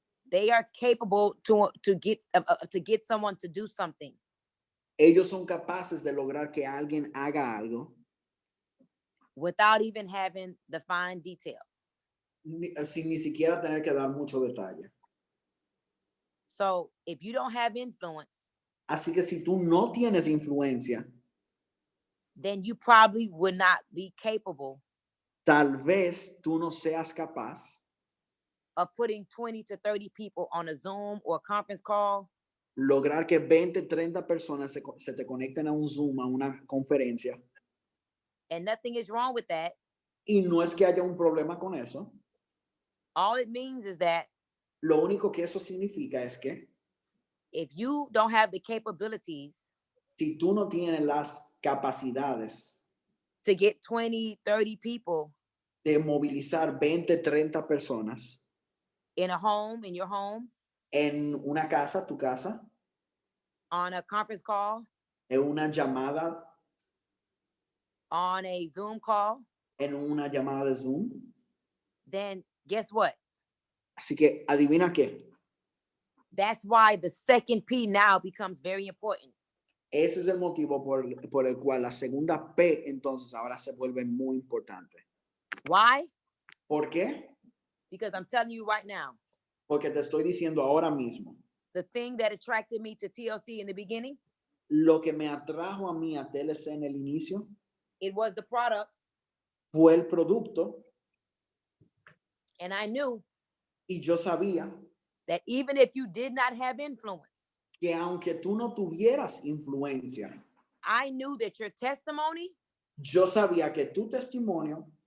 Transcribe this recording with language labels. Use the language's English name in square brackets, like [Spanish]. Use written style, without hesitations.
[English] they are capable to get someone to do something [Spanish] ellos son capaces de lograr que alguien haga algo [English] without even having the fine details. [Spanish] sin ni siquiera tener que dar mucho detalle. [English] So if you don't have influence, [Spanish] Así que si tú no tienes influencia, [English] then you probably would not be capable [Spanish] tal vez tú no seas capaz [English] of putting 20 to 30 people on a Zoom or a conference call [Spanish] lograr que 20, 30 personas se te conecten a un Zoom, a una conferencia. [English] and nothing is wrong with that. [Spanish] Y no es que haya un problema con eso. [English] All it means is that [Spanish] Lo único que eso significa es que [English] if you don't have the capabilities [Spanish] si tú no tienes las capacidades [English] to get 20, 30 people [Spanish] de movilizar 20, 30 personas [English] in a home, in your home, [Spanish] en una casa, tu casa, [English] on a conference call, [Spanish] en una llamada, [English] on a Zoom call, [Spanish] en una llamada de Zoom. [English] then guess what? [Spanish] Así que adivina qué. [English] That's why the second P now becomes very important. [Spanish] Ese es el motivo por el cual la segunda P entonces ahora se vuelve muy importante. [English] Why? [Spanish] ¿Por qué? [English] Because I'm telling you right now, [Spanish] Porque te estoy diciendo ahora mismo, [English] the thing that attracted me to TLC in the beginning, [Spanish] lo que me atrajo a mí a TLC en el inicio [English] it was the products. [Spanish] fue el producto [English] And I knew [Spanish] y yo sabía [English] that even if you did not have influence, [Spanish] que aunque tú no tuvieras influencia, [English] I knew that your testimony [Spanish] yo sabía que tu testimonio